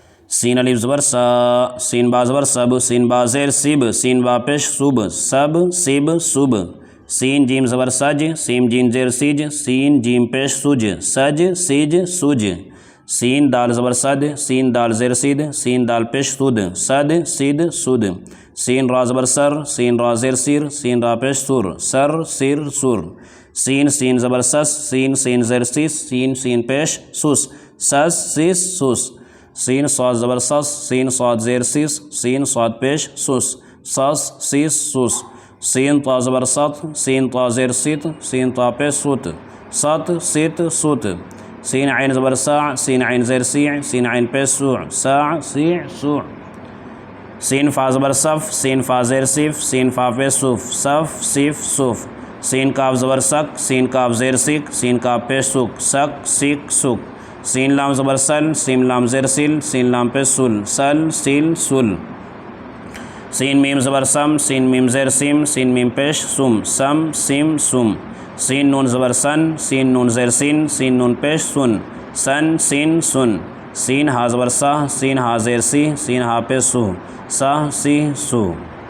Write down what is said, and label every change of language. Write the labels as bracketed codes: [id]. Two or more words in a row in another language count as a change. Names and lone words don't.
[ur] سین الف زبر سا، سین با زبر سب، سین با زیر سب، سین با پیش صب، سب سب صب. سین جیم زبر سج، سین جیم زیر سیج، سین جیم پیش سج، سج سیج سج. سین دال زبر سد، سین دال زیر سید، سین دال پیش سود، سد سید سود. سین را زبر سر، سین را زیر سیر، سین را پیش سور، سر سیر سور. سین سین زبر سس، سین سین زیر سیس، سین سین پیش سوس، سس سیس سوس. سین صاد زبر سس، سین صاد زیر سیس، سین صاد پیش سوس، سس سیس سوس. سین طا زبر ست، سین طا زیر سیت، سین طا پیش سوت، ست سیت سوت. سین عین زبر ساع، سین عین زیر سیع، سین عین پیش سوع، ساع سیع سوع. سین فا زبر صف، سین فا زیر سیف، سین فا پیش صوف، صف سیف صوف. سین کاف زبر سک، سین کاف زیر سیک، سین کاف پیش سوک، سک سیک سوک. سین لام زبر سل، سین لام زیر سیل، سین لام پیش سل، سل سیل سل. سین میم زبر سم، سین میم زیر سیم، سین میم پیش سم، سم سیم سم. سین نون زبر سن، سین نون زیر سین، سین نون پیش سن، سن سین سن. سین ہا زبر سہ، سین ہا زیر سی، سین ہا پیش سو، سہ سی سو.